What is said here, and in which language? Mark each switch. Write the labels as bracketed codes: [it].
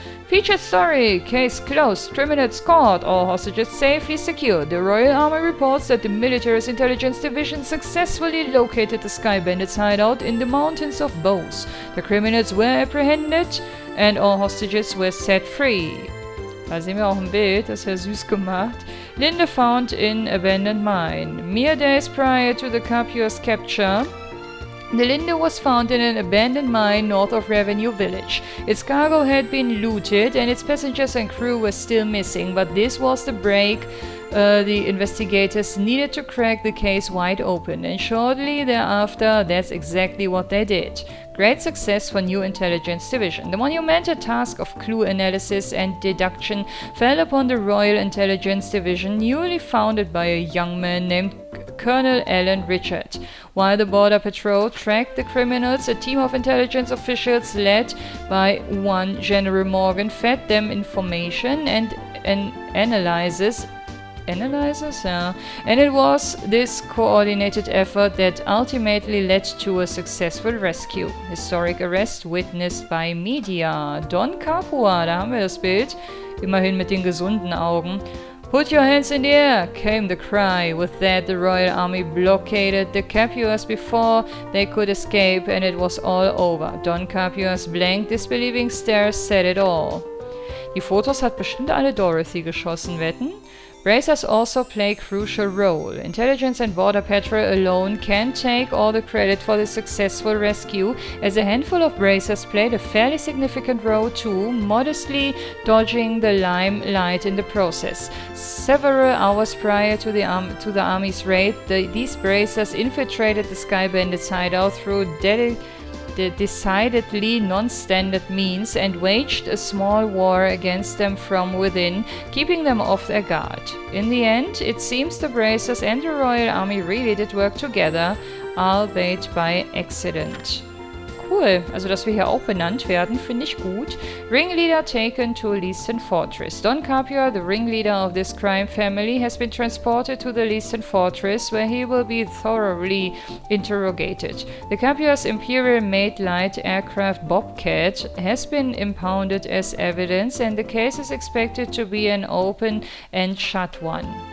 [en] Featured story, case closed, criminals caught, all hostages safely secured. The Royal Army reports that the military's intelligence division successfully located the Sky Bandits hideout in the mountains of Bose. The criminals were apprehended and all hostages were set free. [de] Da sehen wir auch ein Bild, das ist ja süß gemacht. [en] Linde found in abandoned mine. Mere days prior to the Capua's capture, the Linde was found in an abandoned mine north of Revenue Village. Its cargo had been looted and its passengers and crew were still missing, but this was the break the investigators needed to crack the case wide open, and shortly thereafter, that's exactly what they did. Great success for new intelligence division. The monumental task of clue analysis and deduction fell upon the Royal Intelligence Division, newly founded by a young man named Colonel Alan Richard. While the Border Patrol tracked the criminals, a team of intelligence officials led by one General Morgan fed them information and analyzes, yeah. And it was this coordinated effort that ultimately led to a successful rescue. Historic arrest witnessed by media. [de] Don Capua, da haben wir das Bild. Immerhin mit den gesunden Augen. [en] Put your hands in the air, came the cry. With that, the Royal Army blockaded the Capuas before they could escape, and it was all over. Don Capua's blank, disbelieving stare said it all. [de] Die Fotos hat bestimmt alle Dorothy geschossen, wetten? [en] Bracers also play a crucial role. Intelligence and Border Patrol alone can't take all the credit for the successful rescue, as a handful of bracers played a fairly significant role too, modestly dodging the limelight in the process. Several hours prior to the Army's raid, these bracers infiltrated the Sky Bandits hideout through decidedly non-standard means and waged a small war against them from within, keeping them off their guard. In the end, it seems the bracers and the Royal Army really did work together, albeit by accident. [de] Cool, also dass wir hier auch benannt werden, finde ich gut. [en] Ringleader taken to Leaston Fortress. Don Capua, the ringleader of this crime family, has been transported to the Leaston Fortress, where he will be thoroughly interrogated. The Capua's Imperial-made light aircraft Bobcat has been impounded as evidence, and the case is expected to be an open and shut one.